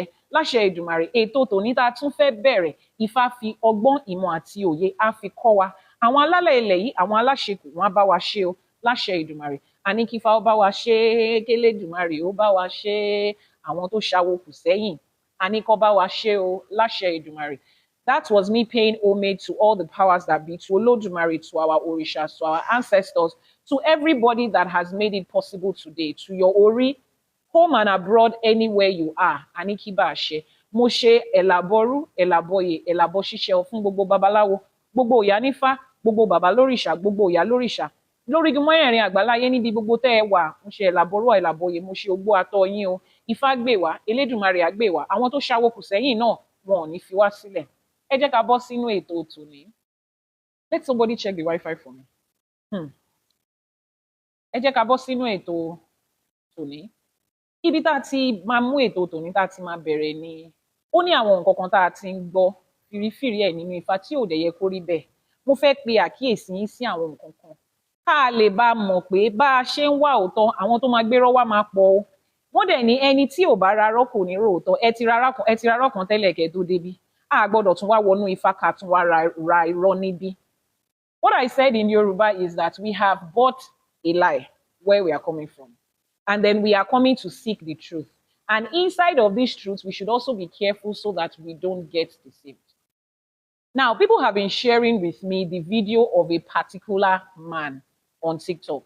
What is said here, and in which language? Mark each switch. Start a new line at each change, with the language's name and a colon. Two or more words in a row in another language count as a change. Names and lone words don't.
Yoruba: Láṣẹ Èdùmàrè, ètò tòní tá a tún fẹ́ bẹ̀rẹ̀, Ifá fi ọgbọ́n, ìmọ̀ àti òye á fi kọ́ wa. Àwọn alálẹ̀ ilẹ̀ yìí, àwọn aláṣekù, wọn á bá wa ṣe o, láṣẹ Èdùmàrè. Àní kí Ifá ó bá wa ṣe é, k'Elédùmarè ó bá wa ṣe é. Àwọn tó ṣawo kù sẹ́yìn, àní kó bá wa ṣe o, láṣẹ Èdùmàrè.
English: That was me paying homage to all the powers that be, to Olódùmarè, to our Orishas, to our ancestors, to everybody that has made it possible today, to your Ori, home and abroad, anywhere you are.
Yoruba: Àní kí bá a ṣe. Mo ṣe ẹ̀làbọ̀rú, ẹ̀làbọ̀yè, ẹ̀làbọ̀ ṣíṣe fún gbogbo babaláwo, gbogbo Ìyánífá, gbogbo bàbá lórìṣà, gbogbo ìyá lórìṣà, lórí igi mẹ́rẹ̀ẹ̀rin àgbáláyé níbi gbogbo tẹ́ ẹ wà, mo ṣe ẹ̀làbọ̀rọ̀ ẹ̀làbọ̀yè, mo ṣe ogbó atọ́ yín o, Ifá gbè wá, Elédùmarè á gbè wá, àwọn tó ṣáwó kù sẹ́yìn náà wọn ò ní fi wá sílẹ̀. Ẹ jẹ́ ká bọ́ sínú ètò tòní.
English: Let somebody check the Wi-Fi for me.
Yoruba: Ẹ jẹ́ ká bọ́ sínú ètò tòní. Ibi tá a ti máa mú ètò tòní tá a ti máa bẹ̀rẹ̀ ni ó ní àwọn nǹkan kan tá a ti ń gbọ́ fìrífìrí ẹ̀ nínú Ifá tí ò dẹ̀ yẹ kó rí bẹ́ẹ̀. Mo fẹ́ pe àkíyèsí yín sí àwọn nǹkan kan ká lè bá a mọ̀ pé bá a ṣe ń wá òótọ́ àwọn tó máa gbérọ́ wá máa pọ̀ o. Wọ́n dẹ̀ ní ẹni tí ò bá rarọ́ kò ní rò òótọ́. Ẹ ti rarọ́ kan tẹ́lẹ̀ kẹ́ tó débí. A gbọ́dọ̀ tún wá wọnú Ifá ká tún wá ra irọ́ níbí.
English: What I said in Yoruba is that we have bought a lie where we are coming from. And then we are coming to seek the truth. And inside of this truth, we should also be careful so that we don't get deceived. Now, people have been sharing with me the video of a particular man on TikTok.